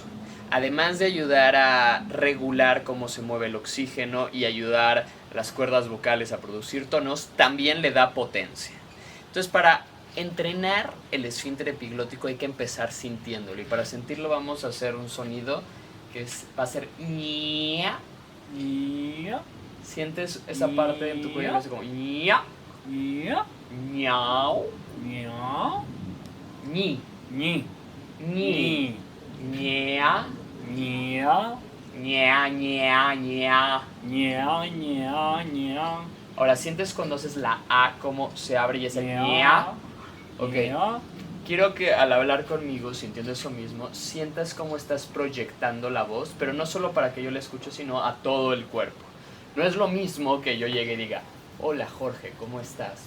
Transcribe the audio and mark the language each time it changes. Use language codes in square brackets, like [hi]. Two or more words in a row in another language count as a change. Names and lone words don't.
[es] Además de ayudar a regular cómo se mueve el oxígeno y ayudar a las cuerdas vocales a producir tonos, también le da potencia. Entonces, para entrenar el esfínter epiglótico hay que empezar sintiéndolo. Y para sentirlo vamos a hacer un sonido que va a ser ña. Ya, Sientes esa parte en tu cuello que hace como ña, ya, ñao, ya, ñi, ni, ñi, ni, ña, ña, ña, ña, ña. ña, ña, ña. Ahora, ¿sientes cuando haces la A cómo se abre y es el Ña. ña? Ok. Ya, Quiero que al hablar conmigo, sintiendo eso mismo, sientas cómo estás proyectando la voz, pero no solo para que yo la escuche, sino a todo el cuerpo. No es lo mismo que yo llegue y diga, hola Jorge, ¿cómo estás?